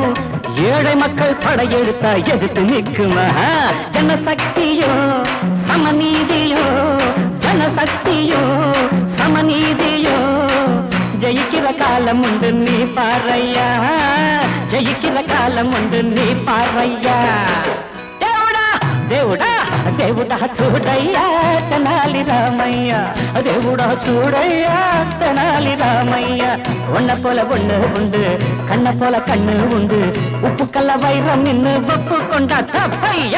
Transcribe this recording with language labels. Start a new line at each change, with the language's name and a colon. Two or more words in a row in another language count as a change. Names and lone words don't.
Tamil: ஏழை மக்கள் படையெடுத்தா எதிர்த்து நிற்குமா? ஜனசக்தியும் சமநீதியும், ஜனசக்தியும் சமநீதியும். ஜெயிக்கிற காலம் உண்டு நீ பாறையா, ஜெயிக்கிற காலம் உண்டு நீ பாறையா.
Telugu: దేవుడా దేవుడా దేవుడా చూడయ్యా తెనాలి రామయ్య, దేవుడా చూడయ్యా తెనాలి రామయ్య.
Tamil: ஒன்ன போல ஒண்ணு உண்டு, கண்ண போல கண்ணு உண்டு. உப்பு கல்ல வைரம் நின்னு ஒப்பு கொண்டா தப்பையா.